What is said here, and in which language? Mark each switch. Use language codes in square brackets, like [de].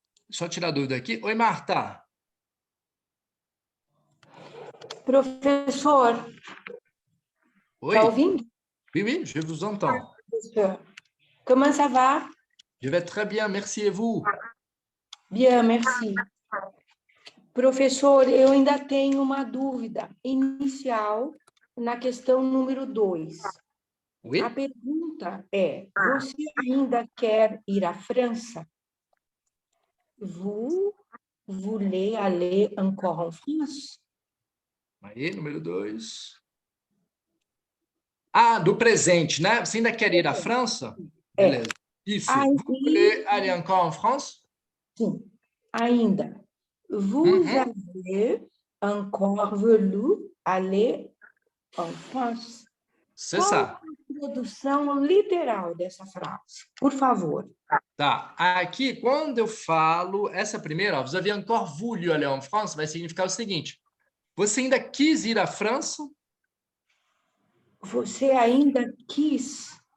[pt] Só tirar a dúvida aqui. Oi, Marta. Professor, Oi. está ouvindo? [fr] Oui, oui, je vous entends. Comment ça va? Je vais très bien, merci et vous? Bien, merci. [pt] Professor, eu ainda tenho uma dúvida inicial na questão número 2. [fr] Oui. [pt] A pergunta é, você ainda quer ir à França? [fr] Vous voulez aller encore en France? [pt] Aí, número 2. Ah, do presente, né? Você ainda quer ir à França? Beleza. Isso. [fr] Vous voulez aller encore en France? [pt] Sim, ainda. [fr] Vous avez encore voulu aller en France? C'est ça. [pt] Qual a tradução literal dessa frase? Por favor. Tá. Aqui, quando eu falo essa primeira, ó, [fr] vous avez encore voulu aller en France, [pt] vai significar o seguinte. Você ainda quis ir à França? Você ainda quis?